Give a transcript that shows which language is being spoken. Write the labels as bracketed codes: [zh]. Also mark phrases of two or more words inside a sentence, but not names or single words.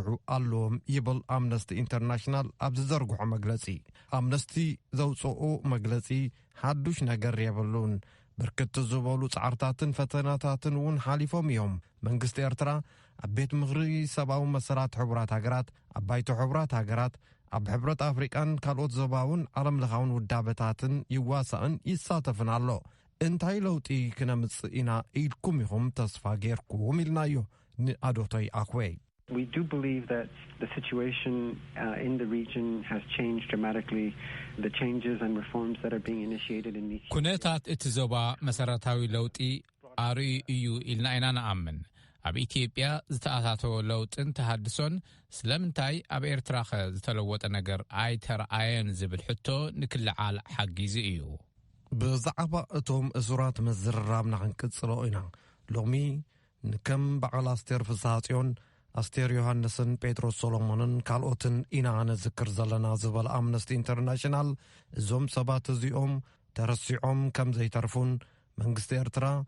[ti] ኣለዎም ይብል ኣምነስቲ ኢንተርናሽናል ኣብ ዝዘርግሖ መግለጺ ኣምነስቲ ዘውፅኦ መግለጺ ሓዱሽ ነገር የብሉን ብርክት ዝበሉ ጻዕርታትን ፈተናታትን እውን ሓሊፎም እዮም መንግስቲ ኤርትራ ኣብ ቤት ምኽሪ ሰብኣዊ መሰላት ሕቡራት ሃገራት ኣብ ባይቶ ሕቡራት ሃገራት ኣብ ሕብረት ኣፍሪቃን ካልኦት ዘባውን ዓለምለኻውን ውዳበታትን ይዋሳእን ይሳተፍን ኣሎ እንታይ ለውጢ ክነምጽእ ኢና ኢልኩም ኢኹም ተስፋ ጌርኩም ኢልናዮ ንኣዶቶይ ኣክዌይ [en] We do believe that the situation in the region has changed dramatically. The changes and reforms that are being initiated in Ethiopia. [ti] ኩነታት እቲ ዞባ መሰረታዊ ለውጢ ኣርዩ እዩ ኢልና ኢና ንኣምን ኣብ ኢትዮጵያ ዝተኣታተወ ለውጥን ተሃድሶን ስለምንታይ ኣብ ኤርትራ ዝተለወጠ ነገር ኣይተረኣየን ዝብል ሕቶ ንክልዓል ሓጊዙ እዩ ብዛዕባ እቶም እሱራት መዝርራብና ክንቅጽሎ ኢና ሎሚ ንከም በዓል ኣስቴር ፍስሓጽዮን ኣስቴር ዮሃንስን ጴጥሮስ ሶሎሞንን ካልኦትን ኢና ነዝክር ዘለና ዝበል ኣምነስቲ ኢንተርናሽናል እዞም ሰባት እዚኦም ተረሲዖም ከም ዘይተርፉን መንግስቲ ኤርትራ